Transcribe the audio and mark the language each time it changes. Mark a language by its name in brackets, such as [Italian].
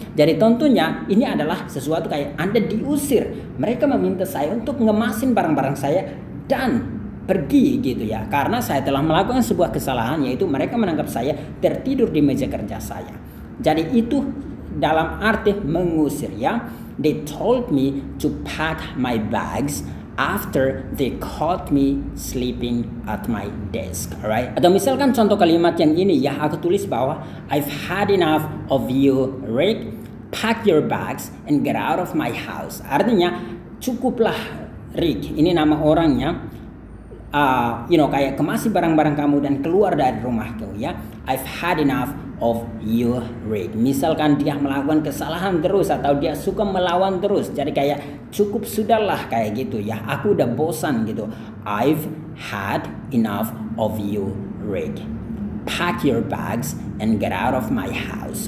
[Indonesian] Jadi tentunya ini adalah sesuatu kayak Anda diusir. Mereka meminta saya untuk ngemasin barang-barang saya dan pergi gitu ya. Karena saya telah melakukan sebuah kesalahan, yaitu mereka menangkap saya tertidur di meja kerja saya. Jadi itu dalam arti mengusir ya. [English] They told me to pack my bags after they caught me sleeping at my desk. Alright? [Indonesian] Atau misalkan contoh kalimat yang ini ya, aku tulis bahwa [English] I've had enough of you, [Indonesian] Rick. [English] Pack your bags and get out of my house. [Indonesian] Artinya cukuplah Rick. Ini nama orangnya. Kayak kemasi barang-barang kamu dan keluar dari rumahku ya. [English] I've had enough of you, [Indonesian] Rick. Misalkan dia melakukan kesalahan terus atau dia suka melawan terus, jadi kayak cukup sudahlah kayak gitu ya. Aku udah bosan gitu. [English] I've had enough of you, Rick. Pack your bags and get out of my house.